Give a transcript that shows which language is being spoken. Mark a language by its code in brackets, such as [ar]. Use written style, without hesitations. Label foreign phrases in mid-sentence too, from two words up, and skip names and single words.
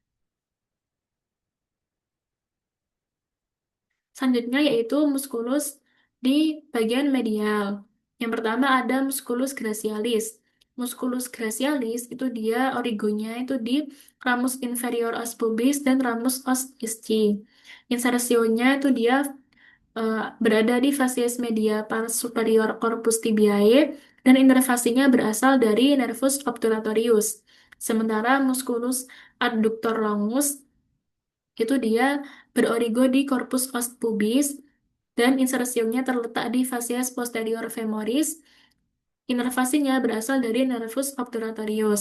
[id] Selanjutnya yaitu musculus di bagian medial. Yang pertama ada [la] musculus gracialis. Musculus gracialis [id] itu dia origonya itu di [la] ramus inferior os pubis [id] dan [la] ramus os ischi. [id] Insersionya itu dia berada di [la] facies media pars superior corpus tibiae [id] dan inervasinya berasal dari [la] nervus obturatorius. [id] Sementara [la] musculus adductor longus [id] itu dia berorigo di [la] corpus os pubis [id] dan insersionya terletak di [la] facies posterior femoris. [id] Inervasinya berasal dari [la] nervus obturatorius.